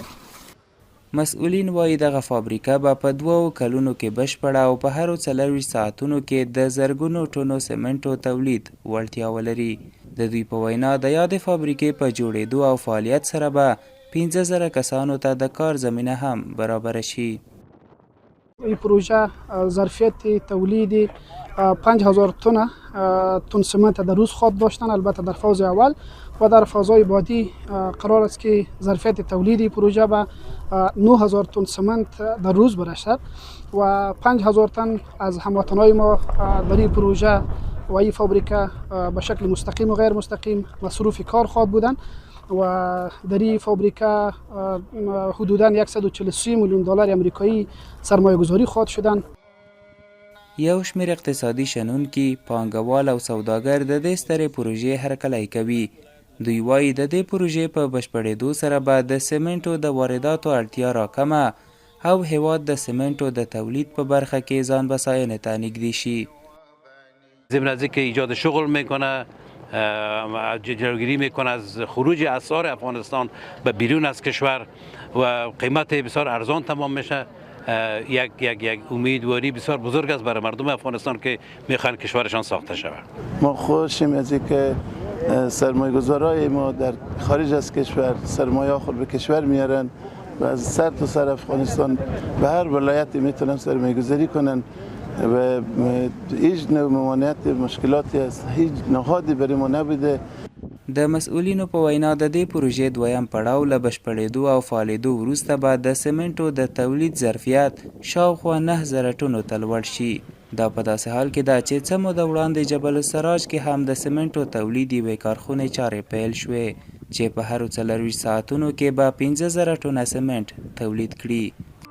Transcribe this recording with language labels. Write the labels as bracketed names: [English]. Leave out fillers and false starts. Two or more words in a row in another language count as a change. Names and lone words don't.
[Pashto] مسؤلین وایي دغه فابریکه به په 2 کلونو کې بشپړه او په هرو 24 ساعتونو کې د زرګونو ټنو سمنټو تولید وړتیا ولري. د دوی په وینا د یادې فابریکې په جوړېدو او فعالیت سره به 15,000 کسانو ته د کار زمینه هم برابر شي. [Persian] این پروژه ظرفیت تولید 5000 تن سمنت در روز خواب داشتن. البته در فاز اول و در فازهای بعدی قرار است که ظرفیت تولید پروژه به 9000 تن سمنت در روز برسد و 5000 تن از هموطنهای ما در این پروژه و این فابریکه به شکل مستقیم و غیر مستقیم مصروف کار خواهد بودند و در این فابریکه حدوداً 143 میلیون دلار آمریکایی سرمایه گذاری خواهد شدن. [Pashto] یو شمېر اقتصادي شنونکي، پانګوال او سوداګر د دې سترې پروژې هرکلی کوي. دوی وایي د دې پروژې په بشپړېدو سره به د سمنټو د وارداتو اړتیا راکمه او هیواد د سمنټو د تولید په برخه کې ځان بساینې ته نږدې شي. [Persian] ضمن از اینکه ایجاد شغل میکنه، جلوگیری میکنه از خروج اسعار افغانستان به بیرون از کشور و قیمت بسیار ارزان تمام میشه. یک امیدواری بسیار بزرگ است برای مردم افغانستان که میخوان کشورشان ساخته شود. ما خوشیم از اینکه سرمایه‌گذارای ما در خارج از کشور سرمایه خود به کشور میارن و از سر تا سر افغانستان به هر ولایتی میتونن سرمایه‌گذاری کنن و هیچ نوع ممانعت مشکلاتی است، هیچ نهادی برای ما نبوده. [Pashto] د مسؤلینو په وینا د دې پروژې دویم پړاو له بشپړېدو او فعالېدو وروسته به د سمنټو د تولید ظرفیت شاوخوا 9000 ټنو ته لوړ شي. دا په داسې حال کې ده چې څه موده وړاندې جبل السراج کې هم د سمنټو تولید یوې کارخونې چارې پیل شوې چې په هرو 24 ساعتونو کې به 15000 ټنه سمنټ تولید کړي.